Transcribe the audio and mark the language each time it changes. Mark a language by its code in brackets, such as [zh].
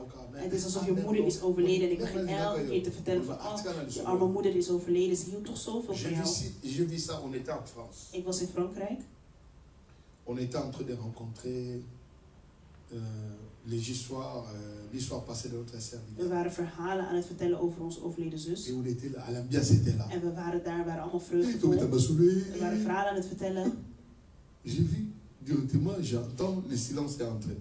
[nl] Het is alsof je moeder is overleden en ik begin elke keer te vertellen van je arme moeder is overleden, ze hield toch zoveel van jou. Ik was in Frankrijk. [fr] On était en train de rencontrer l'histoire passée de notre sœur. [nl] We waren verhalen aan het vertellen over onze overleden zus. En we waren daar, waren allemaal vreugdevol. We waren verhalen aan het vertellen. [fr] Directement, j'entends le silence est entré.